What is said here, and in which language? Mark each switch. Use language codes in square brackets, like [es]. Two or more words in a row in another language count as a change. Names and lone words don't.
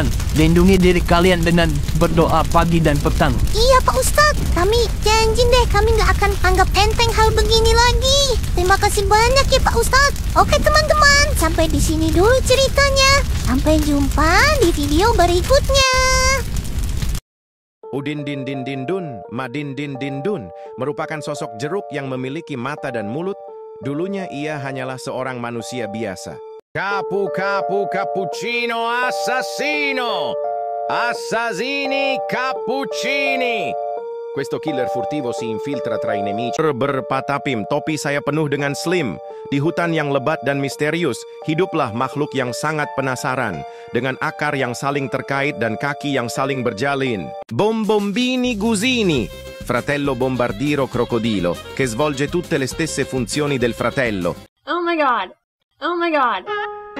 [id] Lindungi diri kalian dengan berdoa pagi dan petang. Iya, Pak Ustadz. Kami janji deh, kami nggak akan anggap enteng hal begini lagi. Terima kasih banyak ya, Pak Ustadz. Oke, teman-teman. Sampai di sini dulu ceritanya. Sampai jumpa di video berikutnya. Udin din din din dun, madin din din dun, merupakan sosok jeruk yang memiliki mata dan mulut. Dulunya ia hanyalah seorang manusia biasa. [it] Capu capu cappuccino assassino! Assassini cappuccini! Questo killer furtivo si infiltra tra i nemici. [id] Berpatapim, topi saya penuh dengan slim. Di hutan yang lebat dan misterius, hiduplah makhluk yang sangat penasaran. Dengan akar yang saling terkait dan kaki yang saling berjalin. [it] Bombombini Gusini, fratello bombardiro crocodilo, che svolge tutte le stesse funzioni del fratello. [en] Oh my god. Oh my god.